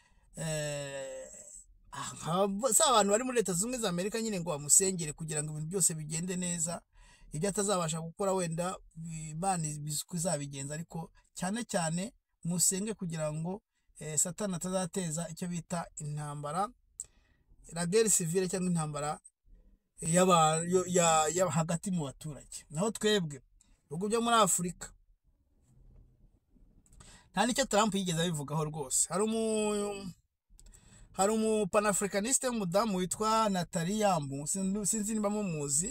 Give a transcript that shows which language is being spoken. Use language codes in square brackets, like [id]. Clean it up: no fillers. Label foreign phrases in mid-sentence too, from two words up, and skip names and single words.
[rw] Abantu bari muri Leta Zunze Ubumwe za Amerika nyine ngo bamusengere kugira ngo ibintu byose bigende neza. Ibyo atazabasha gukora wenda Imana izabigenza, ariko cyane cyane musenge kugira ngo Satani atazateza icyo bita intambara, [fr] la guerre civile, [rw] cyangwa intambara hagati mu baturage. Naho twebwe ibihugu byo muri Afurika nta nicyo Trump yigeze abivugaho rwose. Hari panafricaniste w'umudamu witwa Nathalie Yambu, sinzi niba mumuzi.